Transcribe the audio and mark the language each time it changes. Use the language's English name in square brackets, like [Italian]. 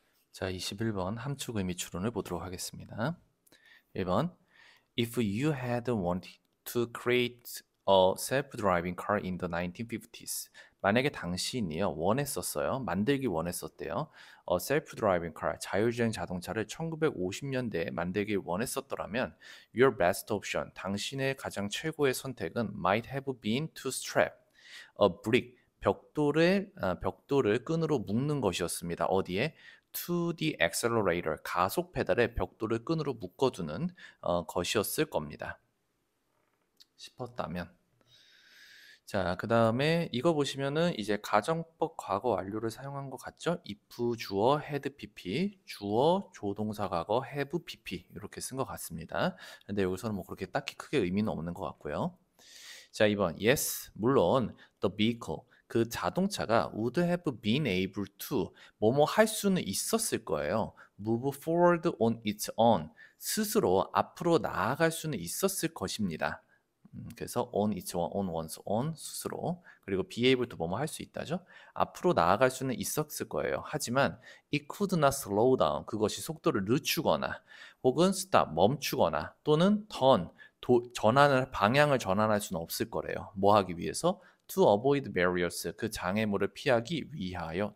[Korean] 자, 21번 함축 의미 추론을 보도록 하겠습니다. [English] 1번 If you had wanted to create a self-driving car in the 1950s, [Korean] 만약에 당신이요 원했었어요, 만들기 원했었대요. [English] self-driving car, [Korean] 자율주행 자동차를 1950년대에 만들기 원했었더라면 [English] your best option, [Korean] 당신의 가장 최고의 선택은 [English] might have been to strap a brick, [Korean] 벽돌을 끈으로 묶는 것이었습니다. 어디에? [English] To the accelerator, [Korean] 가속 페달에 벽돌을 끈으로 묶어두는 것이었을 겁니다. 싶었다면. 자, 그 다음에 이거 보시면은 이제 가정법 과거 완료를 사용한 것 같죠? if 주어 had pp, 주어 조동사 과거 have pp 이렇게 쓴 것 같습니다. 근데 여기서는 뭐 그렇게 딱히 크게 의미는 없는 것 같고요. 자, 2번 yes, 물론 [English] the vehicle, [Korean] 그 자동차가 [English] would have been able to [Korean] 뭐뭐 할 수는 있었을 거예요. [English] move forward on its own, [Korean] 스스로 앞으로 나아갈 수는 있었을 것입니다. 그래서 on its own, on one's own, 스스로. 그리고 be able to 뭐뭐 할 수 있다죠. 앞으로 나아갈 수는 있었을 거예요. 하지만 [English] it could not slow down, [Korean] 그것이 속도를 늦추거나 혹은 stop, 멈추거나 또는 turn, 방향을 전환할 수는 없을 거래요. 뭐 하기 위해서? [English] To avoid barriers, [Korean] 그 장애물을 피하기 위하여.